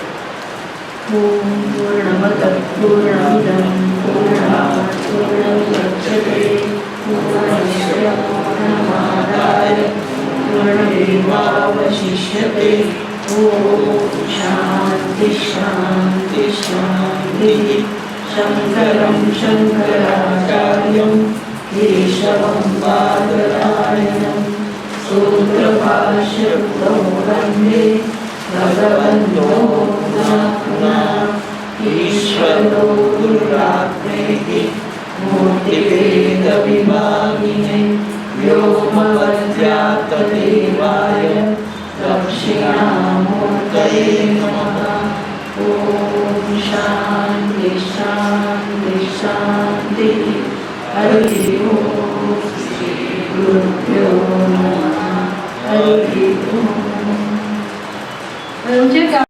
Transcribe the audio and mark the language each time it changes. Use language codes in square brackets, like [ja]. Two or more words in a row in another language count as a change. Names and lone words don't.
[sa] ઓમ પૂર્ણમદ પૂર્ણમિદં પૂર્ણાત પૂર્ણમુદચ્યતે પૂર્ણસ્ય પૂર્ણમાદાય પૂર્ણમેવાવશિષ્યતે ઓમ શાંતિ શાંતિ શાંતિ શંકરં શંકરાચાર્યં કેશવં બાદરાયણં સૂત્રભાષ્યકૃતૌ વંદે ભગવન્તો ईश्वरो गुरुरात्मेति मूर्तिभेदविभागिने व्योमवद्व्याप्तदेवाय दक्षिणामूर्तये नमः ॐ शान्ति शान्ति शान्तिः हरिः ॐ श्री गुरुभ्यो नमः हरिः ॐ